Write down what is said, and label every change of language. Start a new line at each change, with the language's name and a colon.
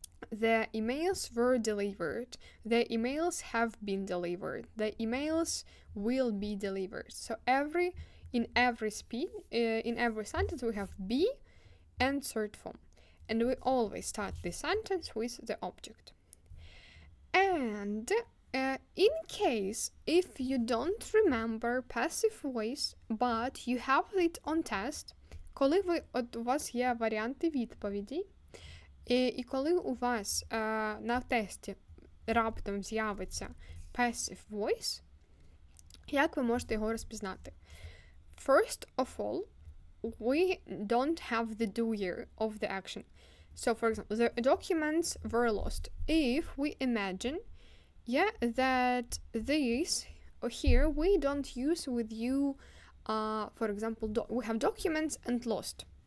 English: The emails were delivered. The emails have been delivered. The emails will be delivered. So in every sentence we have be and third form, and we always start the sentence with the object. And in case if you don't remember passive voice, but you have it on test,
Ukrainian: коли у вас є варіанти відповіді, і коли у вас на тесті раптом з'явиться passive voice, як ви можете його розпізнати?
English: First of all, we don't have the doer of the action. So, for example, the documents were lost. If we imagine, that this here we don't use with you, for example, we have documents and lost.